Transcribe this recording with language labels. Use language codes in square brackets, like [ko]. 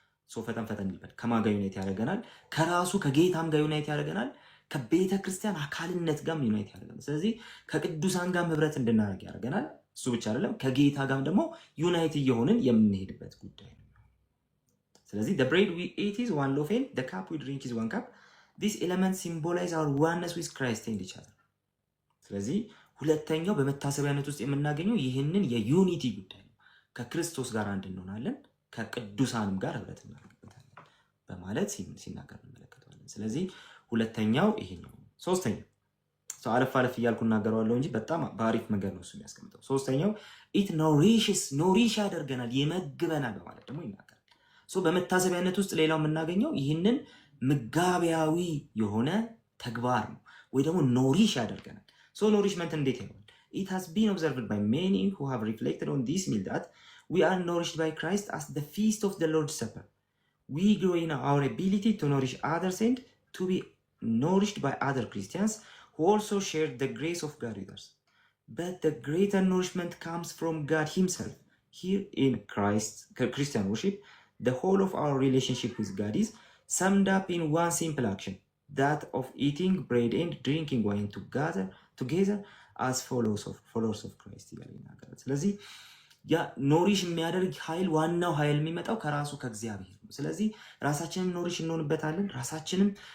[am] ፈጠን ይልበል። ከማን ጋር ዩናይት ያደርገናል? ከራሱ ከጌታም ጋር ዩናይት ያደርገናል። ከቤተ ክርስቲያን አካልነት ጋር ዩናይት ያደርገናል። ስለዚህ ከቅዱሳን ጋር ህብረት እንድናደርግ ያደርገናል። እሱ ብቻ አይደለም፣ ከጌታ ጋርም ደግሞ ዩናይት እየሆንን የምንሄድበት ጉዳይ ነው። ስለዚህ [en] the bread we eat is one loaf and the cup we drink is one cup. [am] These elements symbolize our oneness with Christ and each other. ስለዚህ ሁለተኛው በመታሰቢያነት ውስጥ የምናገኘው ይህንን የዩኒቲ ጉዳይ ነው። ከክርስቶስ ጋር አንድ እንሆናለን፣ ከቅዱሳንም ጋር ህብረት እናደርግበታለን በማለት ሲናገር እንመለከተዋለን። ስለዚህ ሁለተኛው ይሄኛው። ሶስተኛው አለፍ እያልኩ እናገረዋለሁ እንጂ በጣም በአሪፍ መንገድ ነው እሱ የሚያስቀምጠው። ሶስተኛው ኢት ኖሪሽ ያደርገናል፣ ይመግበናል በማለት ደግሞ ይናገራል። በመታሰቢያነት ውስጥ ሌላው የምናገኘው ይህንን ምጋቢያዊ የሆነ ተግባር ነው፣ ወይ ደግሞ ኖሪሽ ያደርገናል። ኖሪሽመንት እንዴት ይሆናል? [en] It has been observed by many who have reflected on this meal that we are nourished by Christ as the feast of the Lord's Supper. We grow in our ability to nourish others and to be nourished by other Christians who also share the grace of God with us. But the greater nourishment comes from God himself. Here in Christian worship, the whole of our relationship with God is summed up in one simple action, that of eating bread and drinking wine together as followers of Christ. [am] ስለዚህ ያ ኖሪሽ የሚያደርግ ኃይል ዋናው ኃይል የሚመጣው ከራሱ ከእግዚአብሔር ነው። ስለዚህ ራሳችንን ኖሪሽ እንሆንበታለን። ራሳችንም